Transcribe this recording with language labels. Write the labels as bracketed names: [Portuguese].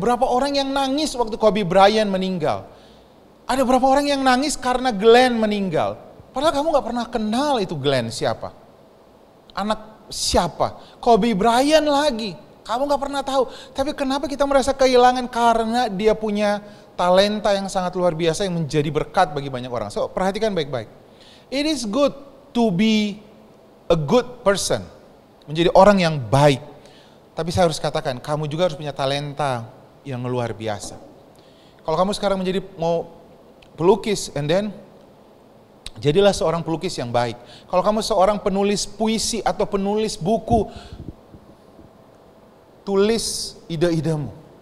[Indonesian] Berapa orang yang nangis waktu Kobe Bryant meninggal. Ada berapa orang yang nangis karena Glenn meninggal. Padahal kamu gak pernah kenal itu Glenn siapa. Anak siapa. Kobe Bryant lagi. Kamu gak pernah tahu. Tapi kenapa kita merasa kehilangan? Karena dia punya talenta yang sangat luar biasa yang menjadi berkat bagi banyak orang. So perhatikan baik-baik. [English] It is good to be a good person. [Indonesian] Menjadi orang yang baik. Tapi saya harus katakan, kamu juga harus punya talenta yang luar biasa. Kalau kamu sekarang menjadi mau pelukis, [English] and then [Indonesian] jadilah seorang pelukis yang baik. Kalau kamu seorang penulis puisi atau penulis buku, tulis ide-idemu.